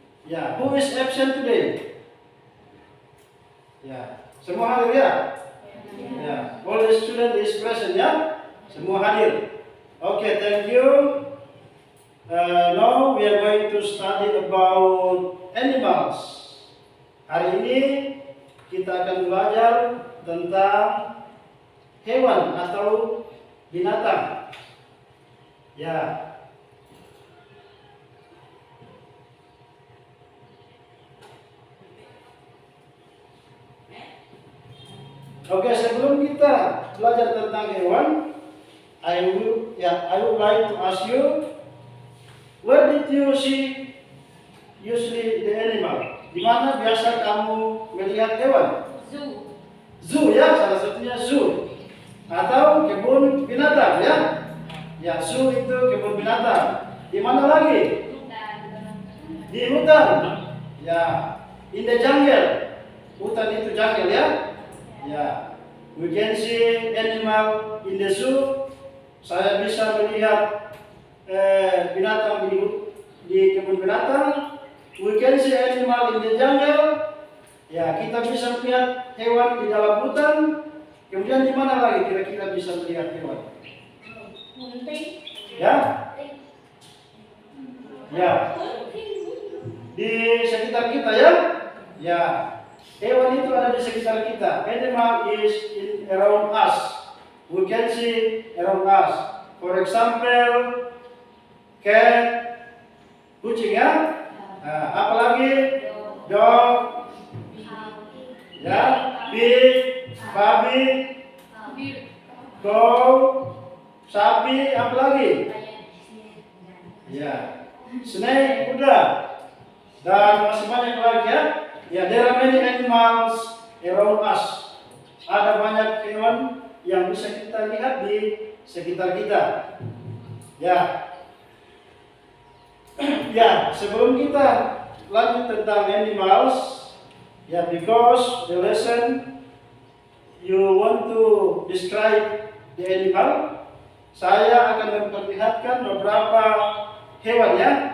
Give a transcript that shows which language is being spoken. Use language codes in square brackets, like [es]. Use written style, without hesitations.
[en] Yeah, who is absent today? Yeah, [id] semua hadir ya? [en] Yeah, all the student is present ya? [id] Semua hadir. [en] Okay, thank you. Now we are going to study about animals. [id] Hari ini kita akan belajar tentang hewan atau binatang. Ya. Oke, sebelum kita belajar tentang hewan, [en] I would like to ask you, where did you see usually the animal? [id] Di mana biasa kamu melihat hewan? [en] Zoo. [id] Zoo ya, salah satunya zoo. Atau kebun binatang ya. Ya, zoo itu kebun binatang. Di mana lagi? Di hutan. Ya, [en] in the jungle. [id] Hutan itu jungle ya. [en] Ya, we can see animal in the zoo. [id] Saya bisa melihat binatang di kebun binatang. [en] We can see animal in the jungle. [id] Ya, kita bisa melihat hewan di dalam hutan. Kemudian di mana lagi kira-kira bisa melihat hewan? [en] Hunting. Ya? [id] Ya. Di sekitar kita ya? Ya. Hewan itu ada di sekitar kita. [en] Animal is around us. We can see around us. For example, cat, kucing ya. [id] Nah, apalagi dog, ya, pig, babi, cow, sapi, apalagi? Ya, snake, kuda, dan masih banyak lagi ya. [en] Ya, there are many animals around us. [id] Ada banyak hewan yang bisa kita lihat di sekitar kita. Ya. Ya, sebelum kita lanjut tentang animals, ya, [en] because the lesson you want to describe the animal, [id] saya akan memperlihatkan beberapa hewan ya.